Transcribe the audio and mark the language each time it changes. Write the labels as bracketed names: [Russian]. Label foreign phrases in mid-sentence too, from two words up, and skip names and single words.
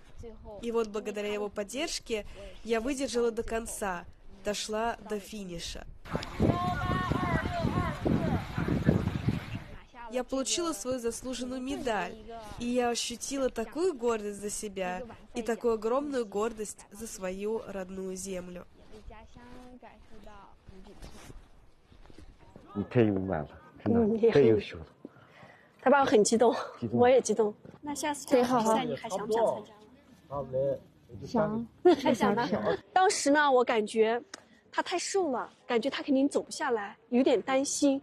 [Russian] И вот благодаря его поддержке я выдержала до конца, дошла до финиша. Я получила свою заслуженную медаль, и я ощутила такую гордость за себя и такую огромную гордость за свою родную землю. [Chinese] 你太勇敢了，真的太优秀了。他爸很激动，我也激动。那下次这场比赛你还想不想参加了？想，还想呢。当时呢，我感觉他太瘦了，感觉他肯定走不下来，有点担心。